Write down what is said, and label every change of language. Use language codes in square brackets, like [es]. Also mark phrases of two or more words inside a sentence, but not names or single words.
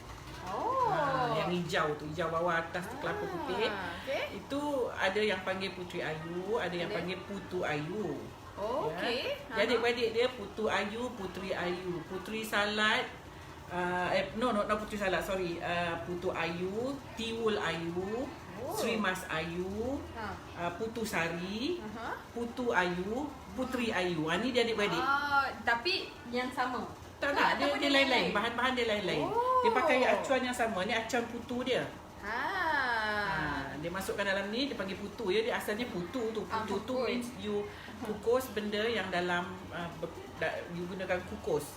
[ms] Yang hijau tu, hijau bawah atas tu kelapa putih. Itu ada yang panggil Puteri Ayu, ada yang panggil Putu Ayu. Okey. Jadi adik-beradik dia Putu Ayu, Puteri Ayu, Puteri Salad. [en] No Puteri Salad, sorry. [ms] Putu Ayu, Tiwul Ayu, Sri Mas Ayu, Putu Sari, Putu Ayu, Puteri Ayu. Ni dia adik-beradik. Tapi yang sama. Tak, dia lain-lain. Bahan-bahan dia lain-lain. Dia pakai acuan yang sama. Ni acuan putu dia. Dia masukkan dalam ni, dia panggil putu ya. Dia asalnya putu tu. Putu tu [en] means you [ms] kukus benda yang dalam you gunakan kukus.